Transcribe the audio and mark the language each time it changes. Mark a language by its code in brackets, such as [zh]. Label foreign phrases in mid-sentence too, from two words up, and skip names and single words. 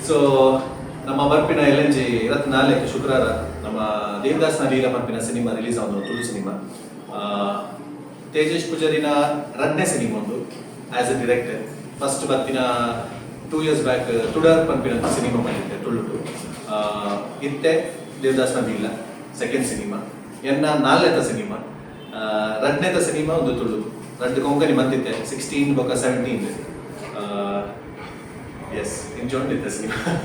[tcy] ಸೊ ನಮ್ಮ ಬರ್ಪಿನ LNG ಇವತ್ತು ನಾಳೆ ಶುಕ್ರವಾರ ನಮ್ಮ ದೇವದಾಸ್ನ ಲೀಲಾ ಬರ್ಪಿನ ಸಿನಿಮಾ ರಿಲೀಸ್ ಆಗೋದು ತುಳು ಸಿನಿಮಾ. ತೇಜಸ್ ಪೂಜಾರಿನ 2ನೇ ಸಿನಿಮಾ ಒಂದು [en] as a director. [tcy] ಫಸ್ಟ್ ಬರ್ಪಿನ 2 [en] years back [tcy] ತುಡಾರ್ ಪಂಪಿನ ಸಿನಿಮಾ ಬಂದಿದ್ದೆ ತುಳು. ಇತ್ತೆ ದೇವದಾಸ್ನ ಲೀಲಾ ಸೆಕೆಂಡ್ ಸಿನಿಮಾ ಎನ್ನ 4ನೇ ಸಿನಿಮಾ. 2ನೇ ಸಿನಿಮಾ ಒಂದು ತುಳು 2 ಕೊಂಕಣಿ ಬಂದಿದ್ದೆ 16 ಬೊಕ್ಕ 17. [en] yes enjoyed cinema.